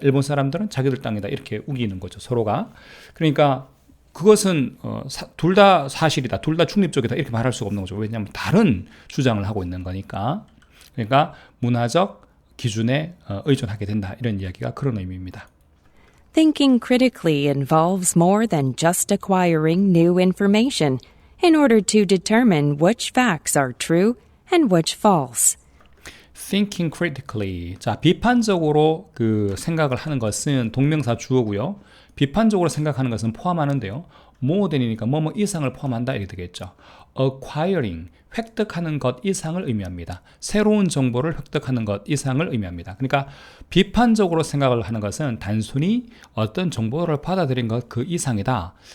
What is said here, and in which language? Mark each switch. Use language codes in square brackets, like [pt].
[ko] 일본 사람들은 자기들 땅이다. 이렇게 우기는 거죠. 서로가. 그러니까 그것은 둘 다 사실이다. 둘 다 중립적이다. 이렇게 말할 수가 없는 거죠. 왜냐하면 다른 주장을 하고 있는 거니까. 그러니까 문화적 기준에 의존하게 된다. 이런 이야기가 그런 의미입니다. [en] Thinking critically involves more than just acquiring new information in order to determine which facts are true and which false. Thinking critically. [ko] 자, 비판적으로 그 생각을 하는 것은 동명사 주어고요. 비판적으로 생각하는 것은 포함하는데요. more than이니까 뭐뭐 이상을 포함한다 이렇게 되겠죠. Acquiring, 획득하는 것 이상을 의미합니다. 새로운 정보를 획득하는 것 이상을 의미합니다. 그러니까 비판적으로 생각을 하는 것은 단순히 어떤 정보를 받아들인 것 그 이상이다.